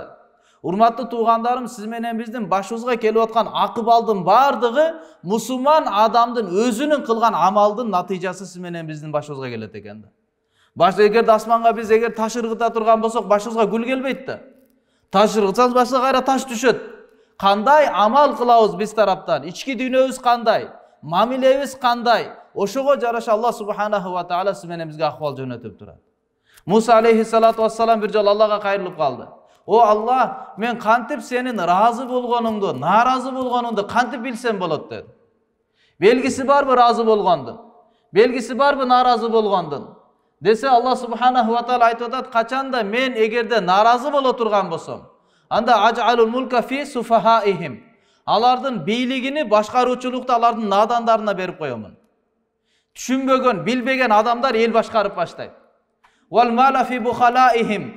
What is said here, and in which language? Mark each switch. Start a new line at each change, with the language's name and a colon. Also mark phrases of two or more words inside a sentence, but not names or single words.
Kyrgyz: Урматтуу туугандарым, сиз менен биздин башыбызга келип аткан акыбалдын бардыгы мусулман адамдын өзүнүн кылган амалдын натыйжасы сиз менен биздин башыбызга келет экен да. Эгерде асманга биз таш ыргыта турган болсок, башыбызга гүл келбейт да. Таш ыргытсаңыз башыбызга кайра таш түшөт. Кандай амал кылабыз биз тараптан? Ички дүйнөбүз кандай? Мамилебиз кандай? Ошого жараша Аллах
Arabic: سبحانه وتعالى
Kyrgyz: сиз менен бизге акыбал жөнөтүп турат. Муса
Arabic: عليه الصلاة والسلام
Kyrgyz: бир жолу Аллага кайрылып калды. "О Алла, мен кантип сенин разы болгонуңду, наразы болгонуңду кантип билсем болот?" dedi. Белгиси барбы разы болгондун? Белгиси барбы наразы болгондун? Десе Аллах
Arabic: سبحانه وتعالى
Kyrgyz: айтып атат: "Качанда мен эгерде наразы боло турган болсом, анда
Arabic: جعلت الملك في سفهائهم.
Kyrgyz: Алардын бийлигини, башкаруучулукту алардын надандарына берип коёмун. Түшүнбөгөн, билбеген адамдар эл башкарып баштайт.
Arabic: والمال في بخلائهم.